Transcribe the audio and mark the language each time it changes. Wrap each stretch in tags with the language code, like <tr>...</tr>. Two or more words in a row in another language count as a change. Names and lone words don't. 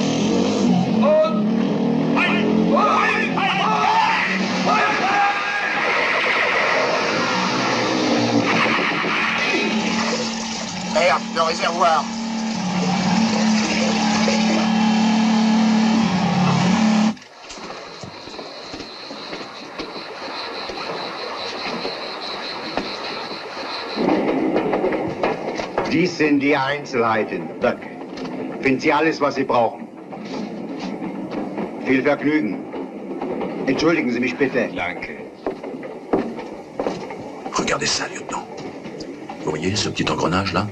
<fr>Merde, le réservoir.</fr> <de>Dies sind die Einzelheiten. Danke. Finden Sie alles, was Sie brauchen. Viel Vergnügen. Entschuldigen Sie mich bitte. Danke.</de> <fr>Regardez ça, lieutenant. Vous voyez ce petit engrenage là?</fr>